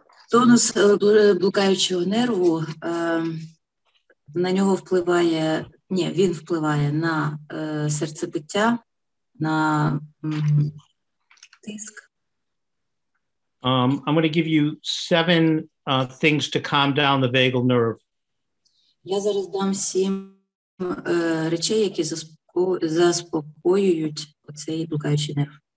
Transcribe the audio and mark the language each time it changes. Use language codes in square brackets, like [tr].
[uk] Тонус блукаючого нерву, на нього впливає, він впливає на серцебиття, на тиск. [en] I'm going to give you 7 things to calm down the vagal nerve. [uk] Я зараз дам 7 речей, які заспокоюють оцей блукаючий нерв.